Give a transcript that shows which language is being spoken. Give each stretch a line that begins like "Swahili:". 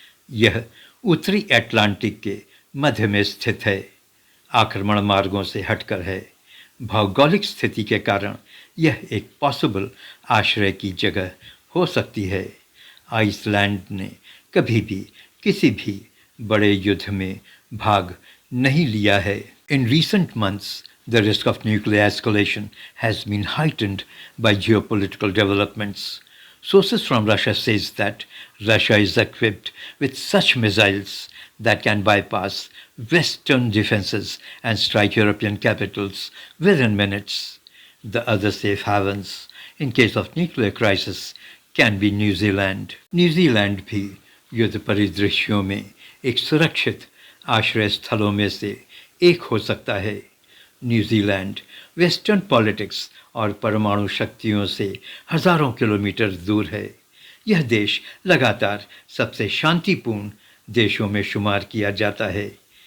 Hindi: यह उत्तरी अटलांटिक के मध्य में स्थित है, आक्रमण मार्गों से हटकर है। भौगोलिक स्थिति के कारण यह एक पॉसिबल आश्रय की जगह हो सकती है। आइसलैंड ने कभी भी किसी भी बड़े युद्ध में भाग नहीं लिया है। इन
English: recent months, the risk of nuclear escalation has been heightened by geopolitical developments. Sources from Russia says that Russia is equipped with such missiles that can bypass Western defenses and strike European capitals within minutes. The other safe havens in case of nuclear crisis can be New Zealand.
Hindi: New Zealand भी युद्ध परिदृश्यों में एक सुरक्षित आश्रय स्थलों में से एक हो सकता है। न्यूजीलैंड वेस्टर्न पॉलिटिक्स और परमाणु शक्तियों से हजारों किलोमीटर दूर है। यह देश लगातार सबसे शांतिपूर्ण देशों में शुमार किया जाता है।